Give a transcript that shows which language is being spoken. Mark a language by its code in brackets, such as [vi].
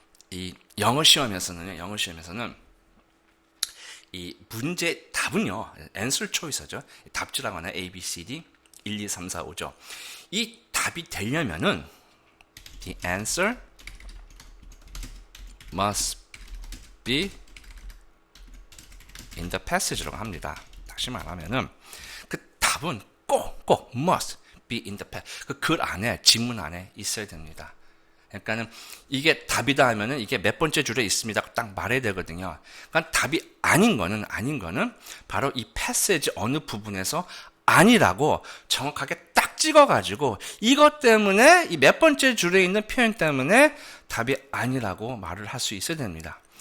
[ko] 이 영어 시험에서는 이 문제 답은요, answer choice죠. 답지라고 하나 A, B, C, D, 1, 2, 3, 4, 5죠. 이 답이 되려면은 [en] the answer must be in the passage [ko] 라고 합니다. 다시 말하면은 그 답은 꼭 [en] must be in the passage. [ko] 그 글 안에, 지문 안에 있어야 됩니다. 그러니까는 이게 답이다 하면은 이게 몇 번째 줄에 있습니다. 딱 말해야 되거든요. 그러니까 답이 아닌 거는 바로 이 패세지 어느 부분에서 아니라고 정확하게 딱 찍어가지고 이것 때문에 이 몇 번째 줄에 있는 표현 때문에 답이 아니라고 말을 할 수 있어야 됩니다.